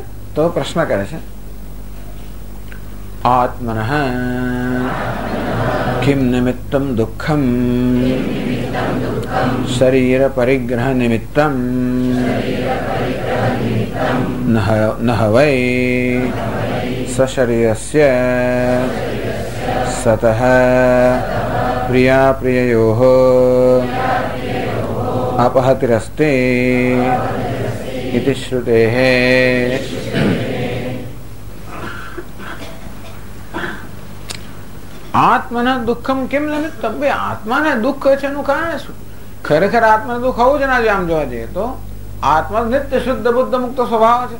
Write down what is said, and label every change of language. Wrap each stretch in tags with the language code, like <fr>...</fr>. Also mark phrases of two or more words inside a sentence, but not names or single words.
<gu>તો પ્રશ્ન કરે છે</gu> <sa>आत्मनः किम निमित्तम दुःखम शरीर परिग्रह निमित्तम न वै सशरीरस्य सतः प्रिया प्रिययोः अपहतिरस्ते इति श्रुतेः.</sa> <gu>આત્માના દુઃખમ કેમ નિમિત્તમ, બે આત્માને દુઃખ છે એનું કારણ શું? ખરેખર આત્માને દુઃખ હોવું જ ના જોઈએ. આમ જોવા જઈએ તો આત્મા નિત્ય શુદ્ધ બુદ્ધ મુક્ત સ્વભાવ છે.</gu>